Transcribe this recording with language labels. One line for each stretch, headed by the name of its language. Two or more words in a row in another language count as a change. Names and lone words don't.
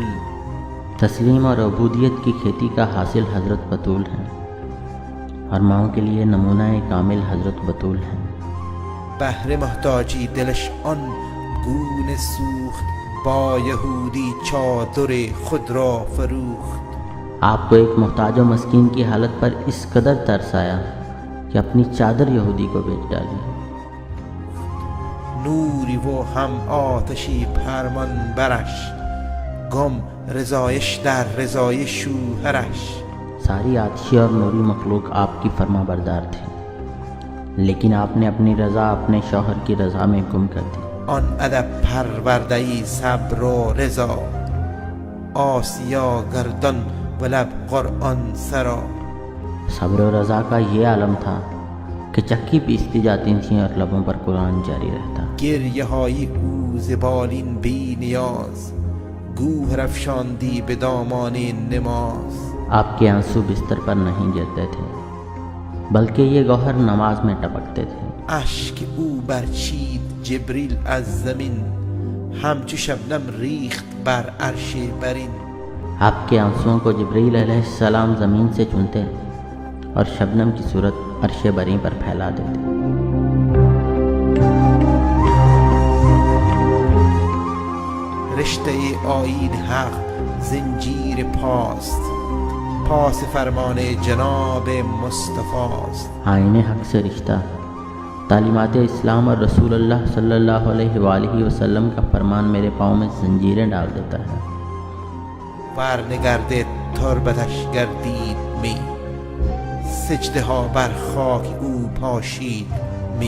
Urdu: تسلیم اور عبودیت کی کھیتی کا حاصل حضرت بطول ہیں، اور ماؤں کے لیے نمونہ کامل حضرت بطول ہیں۔
Persian: بهر محتاجی دلش آن گونه سوخت، با یهودی چادر خود را فروخت۔
Urdu: آپ کو ایک محتاج و مسکین کی حالت پر اس قدر ترس آیا کہ اپنی چادر یہودی کو بیچ ڈالی۔
Persian: نوری و هم آتشی فرمان برش، گم رضایش در رضای شوهرش۔
Urdu: ساری آتشی اور نوری مخلوق آپ کی فرما بردار تھی، لیکن آپ نے اپنی رضا اپنے شوہر کی رضا میں گم کر دی۔
Persian: آن ادب پروردهی صبر و رضا، آسیا گردان و لب قرآن سرا۔
Urdu: صبر و رضا کا یہ عالم تھا کہ چکی پیستی جاتی تھیں اور لبوں پر قرآن جاری رہتا۔
Persian: گریه های او ز بالین بی نیاز، گوهر افشاندی به دامان نماز۔
Urdu: آپ کے آنسو بستر پر نہیں گرتے تھے، بلکہ یہ گوہر نماز میں ٹپکتے تھے۔
Persian: اشک او برچید جبریل از زمین، همچو شبنم ریخت بر عرش برین۔
Urdu: آپ کے آنسوؤں کو جبریل
Arabic: علیہ السلام
Urdu: زمین سے چنتے اور شبنم کی صورت عرش بری پر پھیلا دیتے۔
Persian: رشته آیین حق زنجیر پاست، پاس فرمان جناب مصطفیٰست۔
Urdu: آئین حق سے رشتہ تعلیمات اسلام اور رسول اللہ
Arabic: صلی اللہ علیہ وآلہ وسلم
Urdu: کا فرمان میرے پاؤں میں زنجیریں ڈال دیتا ہے۔
Persian: ورنگرد تربتش گردید می، سجده ها بر خاک او پاشید می۔